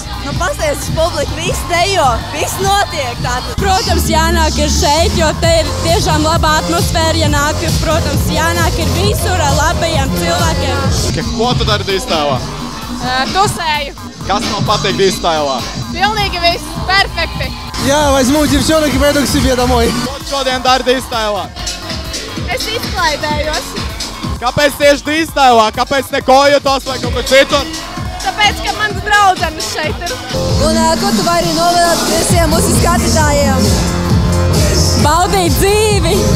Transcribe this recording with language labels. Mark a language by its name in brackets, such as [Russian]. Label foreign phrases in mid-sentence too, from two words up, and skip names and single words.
[Latvian] Nu, pasties uz publiku, viss dejo, viss notiek tātad. Protams, jānāk ir šeit, jo te ir tiešām laba atmosfēra, ja nāk, protams, jānāk ir visur ar labajiem cilvēkiem. Ko tu dari Distailā? Tusēju. Kas man patīk Distailā? Pilnīgi viss, perfekti. [Russian] Я возьму девчонок и пойду к себе домой. [Latvian] Ko tu šodien dari Distailā? Es izklaidējos, Kāpēc tieši Distailā? Kāpēc ne Kojotos vai kaut kur citur? tāpēc, ka mans draudzenes šeit ir. Un ko tu vari novēlēt visiem mūsu skatītājiem? Baudīt dzīvi!